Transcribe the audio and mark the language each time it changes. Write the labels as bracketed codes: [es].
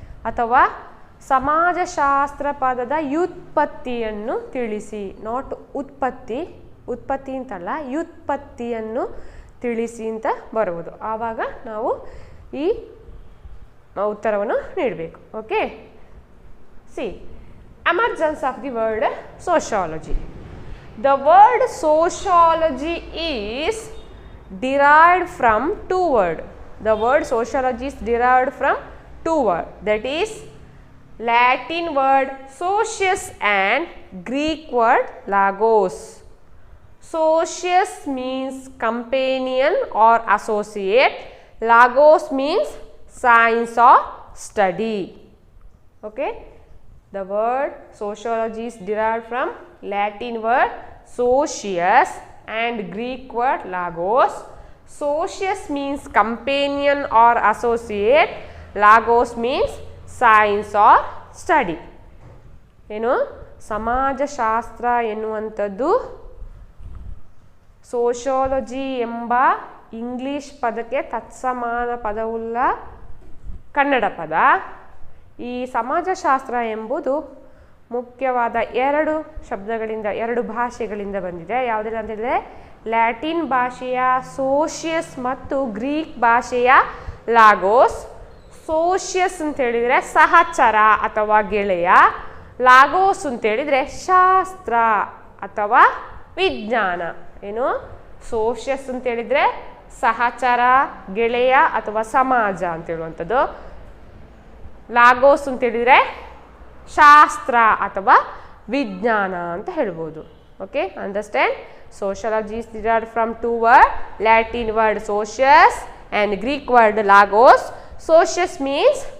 [kn] ಅಥವಾ ಸಮಾಜಶಾಸ್ತ್ರ ಪದದ ವ್ಯುತ್ಪತ್ತಿಯನ್ನು ತಿಳಿಸಿ, ನಾಟ್ ಉತ್ಪತ್ತಿ ಅಂತಲ್ಲ, ವ್ಯುತ್ಪತ್ತಿಯನ್ನು ತಿಳಿಸಿ ಅಂತ ಬರುವುದು. ಆವಾಗ ನಾವು ಈ ಉತ್ತರವನ್ನು ನೀಡಬೇಕು. [en] Okay, see emergence of the word sociology. The word sociology is derived from 2 words. The word sociology is derived from 2 words. That is Latin word socius and Greek word logos. Socius means companion or associate. Logos means science or study. Okay. The word sociology is derived from Latin word socius and Greek word logos. Socius means companion or associate. Logos means science or study. [kn] ಏನು ಸಮಾಜಶಾಸ್ತ್ರ ಎನ್ನುವಂಥದ್ದು sociology ಎಂಬ English ಪದಕ್ಕೆ ತತ್ಸಮಾನ ಪದವುಳ್ಳ ಕನ್ನಡ ಪದ. ಈ ಸಮಾಜಶಾಸ್ತ್ರ ಎಂಬುದು ಮುಖ್ಯವಾದ 2 ಶಬ್ದಗಳಿಂದ, 2 ಭಾಷೆಗಳಿಂದ ಬಂದಿದೆ. ಯಾವುದೆಲ್ಲ ಅಂತಂದರೆ ಲ್ಯಾಟಿನ್ ಭಾಷೆಯ ಸೋಷಿಯಸ್ ಮತ್ತು ಗ್ರೀಕ್ ಭಾಷೆಯ ಲಾಗೋಸ್. ಸೋಷಿಯಸ್ ಅಂತೇಳಿದರೆ ಸಹಚರ ಅಥವಾ ಗೆಳೆಯ, ಲಾಗೋಸ್ ಅಂತೇಳಿದರೆ ಶಾಸ್ತ್ರ ಅಥವಾ ವಿಜ್ಞಾನ. ಏನು ಸೋಷಿಯಸ್ ಅಂತೇಳಿದರೆ ಸಹಚರ, ಗೆಳೆಯ ಅಥವಾ ಸಮಾಜ ಅಂತೇಳುವಂಥದ್ದು. ಲಾಗೋಸ್ ಅಂತೇಳಿದರೆ ಶಾಸ್ತ್ರ ಅಥವಾ ವಿಜ್ಞಾನ ಅಂತ ಹೇಳ್ಬೋದು. [en] Okay, understand? Sociology is derived from 2 words, Latin word socius and Greek word logos. Socius means